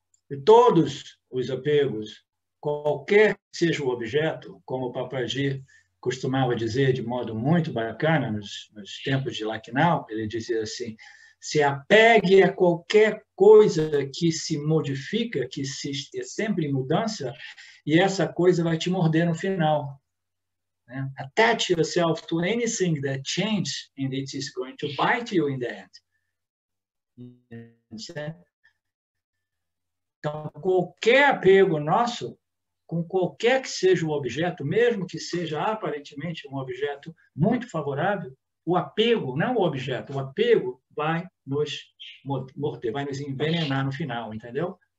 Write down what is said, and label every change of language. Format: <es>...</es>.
<pt>E todos os apegos, qualquer que seja o objeto, como o Papaji costumava dizer de modo muito bacana nos tempos de Lucknow, ele dizia assim, se apegue a qualquer coisa que se modifica, que é sempre em mudança, e essa coisa vai te morder no final. Né?</pt> <en>Attach yourself to anything that changes, and it is going to bite you in the end.</en> <pt>Então, qualquer apego nosso, com qualquer que seja o objeto, mesmo que seja aparentemente um objeto muito favorável, o apego, não o objeto, o apego vai nos morder, vai nos envenenar no final, entendeu?</pt>